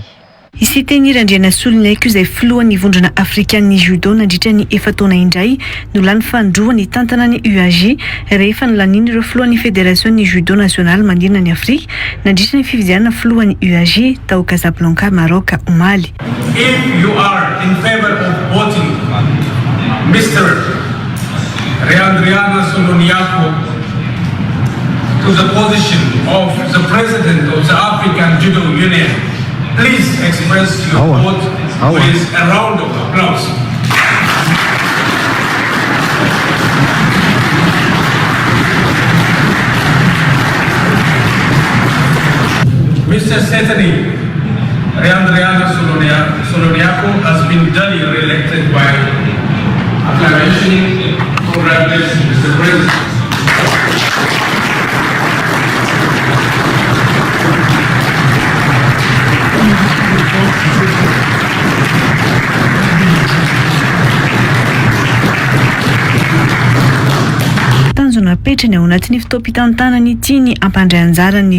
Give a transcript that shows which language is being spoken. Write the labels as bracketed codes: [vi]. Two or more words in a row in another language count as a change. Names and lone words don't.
[mg] Isiteny Irandrena Soligneko izay filohan'ny vondrona afrikan'ny judo nandritra ny 4 taona indray no lany fandroany tantanan'ny UAJ rehefa nolaniny ireo filohan'ny Fédération Judo National mandirana ny Afrika nandritra ny fifidianana filohan'ny UAJ tao Casablanca, Maroc, Mali. [en] If you are in favor of voting Mr. Randriana Soloniako to the position of the President of the African Judo Union, please express your vote with a round of applause. Mr. Setani Randriana Soloniako has been duly re-elected by acclamation. Congratulations, Mr. President. [mg] Tanjona apetrany ao anatin'ny fotoam-pitantanany ity ny ampandray anjaran'ny